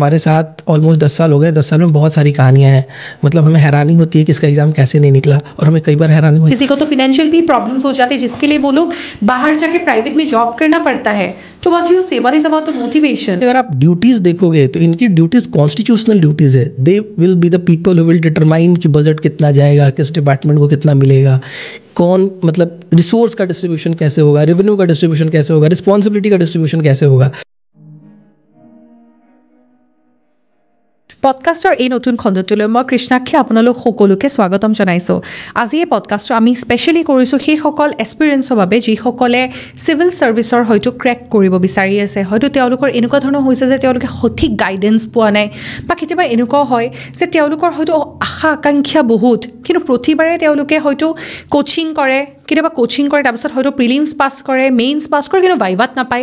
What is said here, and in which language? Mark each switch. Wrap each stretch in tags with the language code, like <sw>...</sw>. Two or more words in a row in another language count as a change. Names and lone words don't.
<hi>हमारे साथ ऑलमोस्ट 10 साल हो गए, 10 साल में बहुत सारी कहानियाँ हैं। मतलब हमें हैरानी होती है कि इसका एग्जाम कैसे नहीं निकला, और हमें कई बार हैरानी हुई। किसी को तो फाइनेंशियल भी प्रॉब्लम्स हो जाते हैं, जिसके लिए वो लोग बाहर जाके प्राइवेट में जॉब करना पड़ता है।</hi> <en>तो What you say, what is about the motivation?</en> <hi>अगर आप ड्यूटीज देखोगे तो इनकी ड्यूटीज</hi> <en>constitutional duties</en> <hi>है।</hi> <en>They will be the people who will determine</en> <hi>कि बजट कितना जाएगा, किस डिपार्टमेंट को कितना मिलेगा, कौन मतलब रिसोर्स का डिस्ट्रीब्यूशन कैसे होगा, रेवेन्यू का डिस्ट्रीब्यूशन कैसे होगा, रिस्पॉन्सिबिलिटी का डिस्ट्रीब्यूशन कैसे होगा।</hi> <as>পডকাষ্টৰ এই নতুন খণ্ডটোলৈ মই কৃষ্ণাক্ষী আপোনালোক সকলোকে স্বাগতম জনাইছোঁ। আজি এই পডকাষ্টটো আমি স্পেচিয়েলি কৰিছোঁ সেইসকল এক্সপিৰিয়েঞ্চৰ বাবে যিসকলে</as> <en>civil service</en> <as>হয়তো ক্ৰেক কৰিব বিচাৰি আছে। হয়তো তেওঁলোকৰ এনেকুৱা ধৰণৰ হৈছে যে তেওঁলোকে সঠিক গাইডেঞ্চ পোৱা নাই, বা কেতিয়াবা এনেকুৱাও হয় যে তেওঁলোকৰ হয়তো আশা আকাংক্ষা বহুত, কিন্তু প্ৰতিবাৰে তেওঁলোকে হয়তো কোচিং কৰে, কেতিয়াবা কোচিং কৰে, তাৰপিছত হয়তো</as> <en>prelims pass</en> <as>কৰে,</as> <en>mains pass</en> <as>কৰে, কিন্তু ভাইভাত নাপায়।</as>